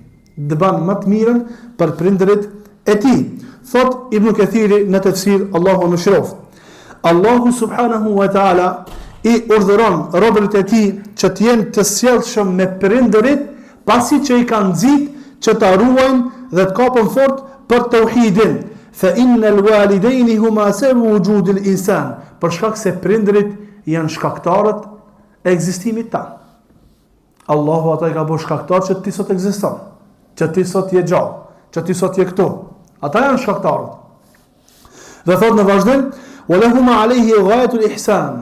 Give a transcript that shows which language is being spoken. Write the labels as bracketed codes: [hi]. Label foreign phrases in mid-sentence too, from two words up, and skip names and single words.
[sq] Të bën më të mirën për prindërit e tij. Thot Ibn Kathiri në tafsir, Allahu më shëroft, Allahu [ar] سبحانه وتعالى [sq] i urdhëron robërit e tij që të jenë të sjellshëm me prindërit, pasi që i kanë nxit që ta ruajnë dhe të kapën fort për tauhidin. [ar] فإن الوالدين هما سبب وجود الإنسان, [sq] për shkak se prindërit janë shkaktarët e ekzistimit tan. Allahu ata i ka bërë shkaktar që ti sot ekziston, që ti sot je gjallë, që ti sot je këtu. Ata janë shkaktarët. Dhe thot në vazhdim, [ar] ولهما عليه غاية الإحسان.